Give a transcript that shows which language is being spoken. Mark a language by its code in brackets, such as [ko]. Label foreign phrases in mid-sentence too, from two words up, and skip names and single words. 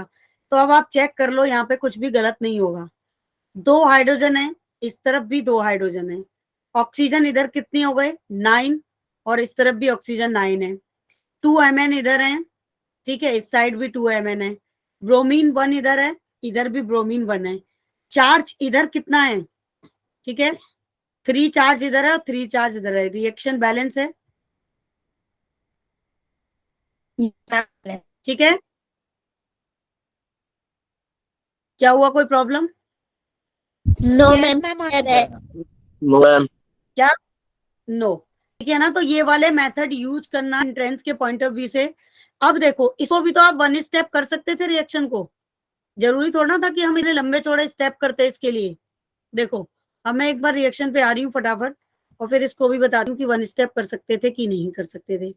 [hi] तो अब आप चेक कर लो, यहाँ पे कुछ भी गलत नहीं होगा, 2 हाइड्रोजन है, इस तरफ भी 2 हाइड्रोजन है, ऑक्सीजन इधर कितनी हो गए 9, और इस तरफ भी ऑक्सीजन 9 है, 2 Mn इधर है, ठीक है, इस साइड भी 2 Mn है, ब्रोमीन 1 इधर है, इधर भी ब्रोमीन 1 है, चार्ज इधर कितना है, ठीक है, 3 चार्ज इधर है और 3 चार्ज इधर है, [en] reaction balance [hi] है, ठीक है। क्या हुआ, कोई प्रॉब्लम, [en] No, Yes, ma'am. ma'am. No, ma'am. [hi] क्या, नो, ठीक है ना। तो ये वाले मेथड यूज करना एंट्रेंस के [en] point of view [hi] से। अब देखो, इसको भी तो आप 1 स्टेप कर सकते थे रिएक्शन को, जरूरी थोड़ा था कि हम इन्हें लंबे चौड़े स्टेप करते इसके लिए। देखो, अब मैं एक बार रिएक्शन पे आ रही हूँ फटाफट, और फिर इसको भी बता दूं कि 1 स्टेप कर सकते थे कि नहीं कर सकते थे।